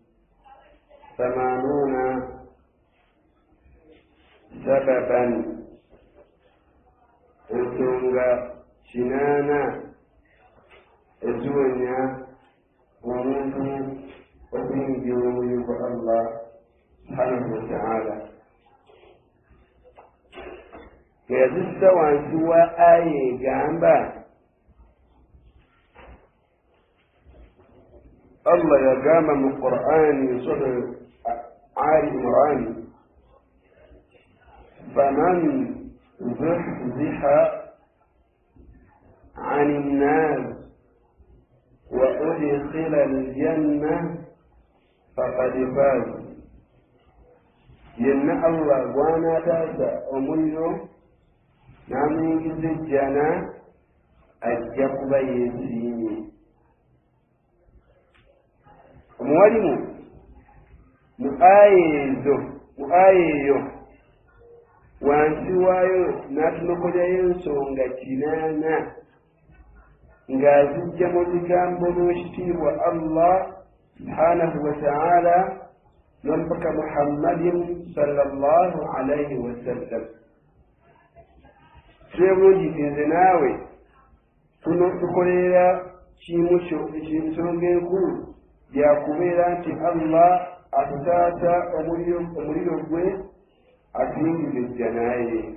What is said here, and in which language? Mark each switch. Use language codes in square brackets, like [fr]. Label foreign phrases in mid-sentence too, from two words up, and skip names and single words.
[lg] 80 sababan, ensonga 80 eziwonya omuntu okuyingira omuliro gwa Allah [ar] سبحانه وتعالى. [lg] yazissa wansi wa aya egamba Allah yagamba mu Qur'ani sura Ali Imran: [ar] فمن زحزح عن النار وأدخل الجنة فقد فاز. [lg] yenna Allah gw'anaataasa omuliro n'amuyingiza ejjana ajja kuba yeesiimye. omuwalimu mu aya eyo wansi waayo n'atunokolyayo ensonga 80 ng'azijja mu bigambo by'ekitiibwa Allah [ar] سبحانه وتعالى [lg] n'omubaka Muhammadin [ar] صلى الله عليه وسلم. [lg] Kyebulungi nze naawe tukolera kimu ensonga enkulu yakubeera nti Allah atutaasa omuliro gwe atuyingiza ejjana ye.